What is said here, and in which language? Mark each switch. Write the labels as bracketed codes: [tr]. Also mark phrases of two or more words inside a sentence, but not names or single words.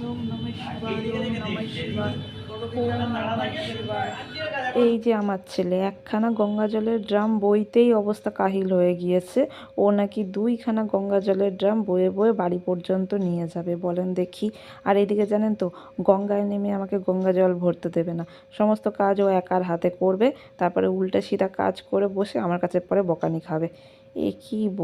[sa] ওম নমঃ শিবায়, ওম নমঃ শিবায়, ওম নমঃ শিবায়। [bn] এই যে আমার ছেলে, একখানা গঙ্গা জলের ড্রাম বইতেই অবস্থা কাহিল হয়ে গিয়েছে। ও নাকি 2খানা গঙ্গা জলের ড্রাম বয়ে বয়ে বাড়ি পর্যন্ত নিয়ে যাবে, বলেন দেখি। আর এইদিকে জানেন তো, গঙ্গায় নেমে আমাকে গঙ্গা জল ভরতে দেবে না। সমস্ত কাজ ও একার হাতে করবে, তারপরে উল্টা সিধা কাজ করে বসে আমার কাছে পরে বকানি খাবে।